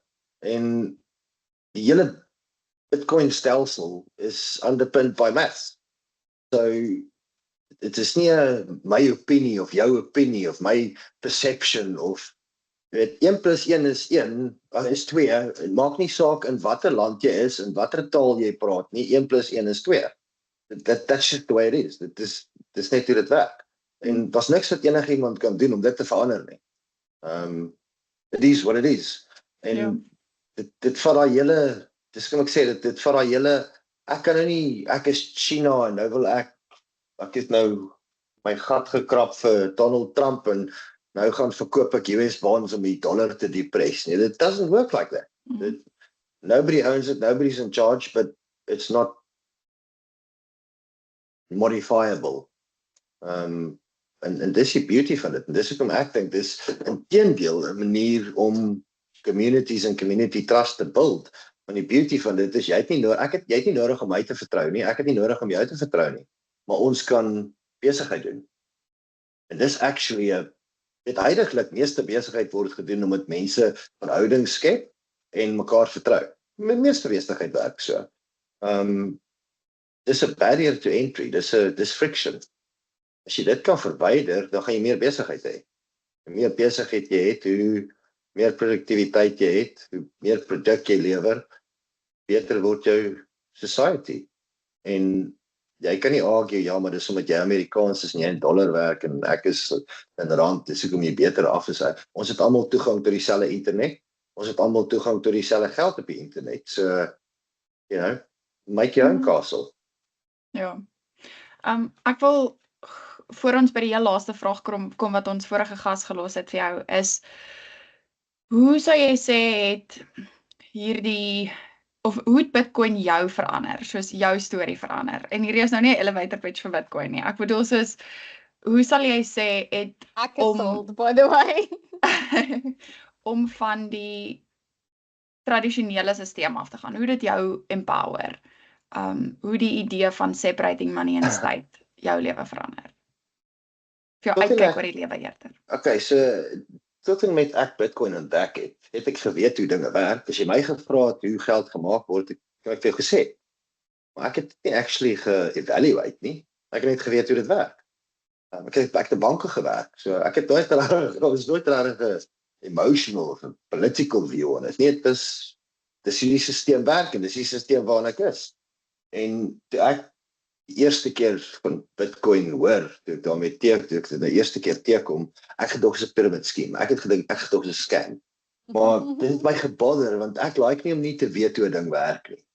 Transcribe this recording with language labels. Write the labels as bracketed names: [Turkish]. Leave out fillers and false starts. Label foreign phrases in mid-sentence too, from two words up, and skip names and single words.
[Afrikaans] En die hele Bitcoin stelsel is [English] underpinned by maths. [Afrikaans] So dit is nie my opinie of jou opinie of my [English] perception of [Afrikaans] 1 plus 1 is 1, is 2, het maak nie saak in watter land jy is en watter taal jy praat nie, 1 plus 1 is 2. [English] That's just the way it is. [Afrikaans] Dit is net hoe dit werk. En daar's niks wat enigiemand kan doen om dit te verander nie. [English] It is what it is. [Afrikaans] En dit vat daai hele, dis kom ek sê, dit vat daai hele, ek kan nou nie, ek is China en nou wil ek het nou my gat gekrap vir Donald Trump en nou gaan verkoop ek US bonds om die dollar te depress. Nee, [English] it doesn't work like that. Nobody owns it, nobody's in charge, but it's not modifiable. [Afrikaans] En dis die beauty van dit. En dis hoekom ek dink dis inteendeel 'n manier om communities en [English] community trust [Afrikaans] te build. Want die beauty van dit is jy het nie nodig om my te vertrou nie. Ek het nie nodig om jou te vertrou nie. Maar ons kan besigheid doen. En dis actually huidiglik meeste besigheid word gedoen om met mense verhoudings skep en mekaar vertrou. Meeste besigheid werk so. Dis 'n [English] barrier to entry, [Afrikaans] dis friction. As jy dit kan verwyder, dan gaan jy meer besigheid hê. Hoe meer besigheid jy het, hoe meer produktiwiteit jy het, hoe meer produk jy lewer, beter word jou society. En jy kan nie argue, ja, maar dis omdat jy Amerikaans is en jy in dollar werk en ek is in rand, dis hoekom jy beter af is. Ons het almal toegang tot dieselfde internet. Ons het almal toegang tot dieselfde geld op die internet. [English] So, make your own castle. [Afrikaans] Ja. Ek wil, voor ons by die heel laaste vraag kom wat ons vorige gas gelos het vir jou, is, hoe sou jy sê het hierdie, of hoe het Bitcoin jou verander, soos jou storie verander? En hierdie is nou nie 'n [English] elevator pitch [Afrikaans] vir Bitcoin nie. Ek bedoel soos, hoe sal jy sê het Ek is [English] sold, by the way. [Afrikaans] om van die tradisionele stelsel af te gaan? Hoe dit jou empower? Hoe die idee van [English] separating money and state [Afrikaans] jou lewe verander? Vir jou uitkyk oor die lewe eerder. Okay, so tot en met ek Bitcoin ontdek het ek geweet hoe dinge werk. As jy my gevra het hoe geld gemaak word, kan ek vir jou gesê. Maar ek het nie actually ge-evaluate nie. Ek het net geweet hoe dit werk. Ek het by die banke gewerk. So ek het nooit rare [English] emotional of political view on it. [Afrikaans] Nee, dis die stelsel werk en dis die stelsel waarna ek is. En toe ek die eerste keer van Bitcoin hoor, toe ek daarmee die eerste keer teekom, ek gedog is 'n [English] pyramid scheme. [Afrikaans] Ek het gedink, ek gedog is 'n scam. Maar dit het my gebother, want ek like nie om nie te weet hoe 'n ding werk nie.